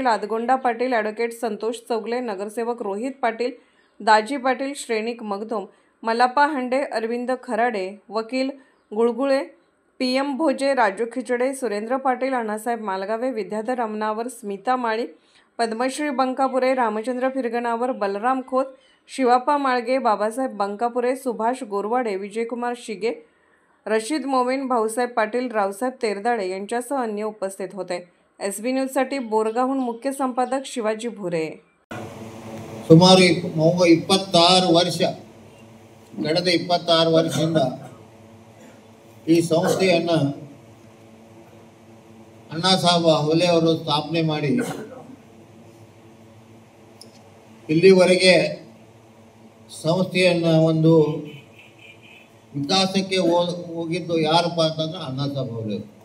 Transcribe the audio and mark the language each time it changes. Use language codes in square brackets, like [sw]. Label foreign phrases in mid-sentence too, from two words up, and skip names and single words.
[mr] आदगोंडा पाटील, ॲडव्होकेट संतोष चौगले, नगरसेवक रोहित पाटील, दाजी पाटील, श्रेणिक मगदूम, मल्लाप्पा हांडे, अरविंद खराडे, वकील गुळगुळे, PM भोजे, राजू खिचडे, सुरेंद्र पाटील, अण्णासाहेब मालगावे, विद्याधर अमनावर, स्मिता माळी, पद्मश्री बंकापुरे, रामचंद्र फिरगनावर, बलराम खोत, शिवाप्पा माळगे, बाबासाहेब बंकापुरे, सुभाष गोरवाडे, विजयकुमार शिगे, रशीद मोमीन, भाऊसाहेब पाटील, रावसाहेब तेरदाळे यांच्यासह अन्य उपस्थित होते. SB न्यूजसाठी बोरगावहून मुख्य संपादक शिवाजी भुरे. [kn] ಸುಮಾರು 26 ವರ್ಷ ಕಳೆದ 26 ವರ್ಷದಿಂದ ಈ ಸಂಸ್ಥೆಯನ್ನು ಅಣ್ಣಾಸಾಹೇಬ ಹವಲೆ ಅವರು ಸ್ಥಾಪನೆ ಮಾಡಿ ಇಲ್ಲಿವರೆಗೆ ಸಂಸ್ಥೆಯನ್ನು ಒಂದು ವಿಕಾಸಕ್ಕೆ ಹೋಗಿದ್ದು ಯಾರಪ್ಪ ಅಂತಂದ್ರೆ ಅಣ್ಣಾಸಾಹೇಬ ಹವಲೆ.